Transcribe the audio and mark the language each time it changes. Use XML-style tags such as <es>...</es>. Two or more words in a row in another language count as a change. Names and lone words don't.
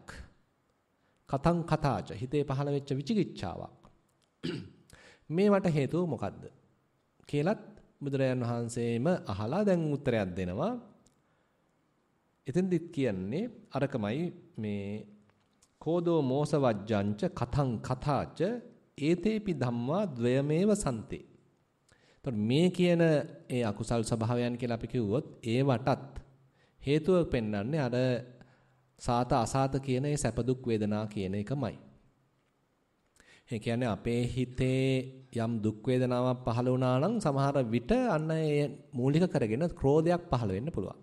<pi>කතං කතාච</pi> <si>හිතේ පහළ වෙච්ච විචිකිච්ඡාවක්. මේවට හේතුව මොකද්ද? කියලත් බුදුරජාන් වහන්සේම අහලා දැන් උත්තරයක් දෙනවා. එතෙන්දිත් කියන්නේ අරකමයි මේ</si> <pi>කෝදෝ මෝස වජ්ජංච කතං කතාච ඒතේපි ධම්මා ද්වයමේව සම්තේ.</pi> <si>එතකොට මේ කියන ඒ අකුසල් ස්වභාවයන් කියලා අපි කිව්වොත් ඒවටත් හේතුව පෙන්වන්නේ අර</si> <pi>සාත අසාත</pi> <si>කියන ඒ සැප දුක් වේදනා කියන එකමයි. ඒ කියන්නේ අපේ හිතේ යම් දුක් වේදනාවක් පහළ වුණා නම් සමහර විට අන්න ඒ මූලික කරගෙන ක්‍රෝධයක් පහළ වෙන්න පුළුවන්.</si>